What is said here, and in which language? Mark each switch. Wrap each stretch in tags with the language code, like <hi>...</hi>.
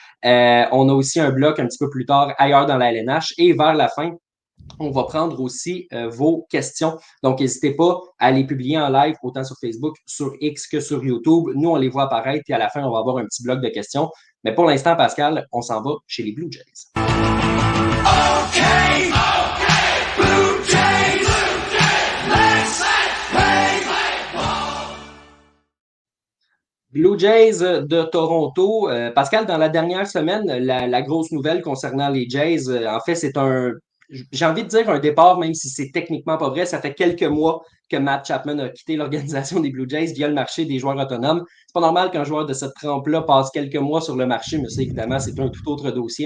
<fr>On a aussi un bloc un petit peu plus tard ailleurs dans la LNH et vers la fin, on va prendre aussi vos questions. Donc, n'hésitez pas à les publier en live, autant sur Facebook, sur X que sur YouTube. Nous, on les voit apparaître et à la fin, on va avoir un petit bloc de questions. Mais pour l'instant, Pascal, on s'en va chez les Blue Jays.</fr> <en>Okay, Blue Jays, let's play baseball.</en> <fr>Blue Jays de Toronto. Pascal, dans la dernière semaine, la grosse nouvelle concernant les Jays, en fait, c'est j'ai envie de dire un départ, même si c'est techniquement pas vrai. Ça fait quelques mois que Matt Chapman a quitté l'organisation des Blue Jays via le marché des joueurs autonomes. C'est pas normal qu'un joueur de cette trempe-là passe quelques mois sur le marché, mais ça, évidemment, c'est un tout autre dossier.</fr>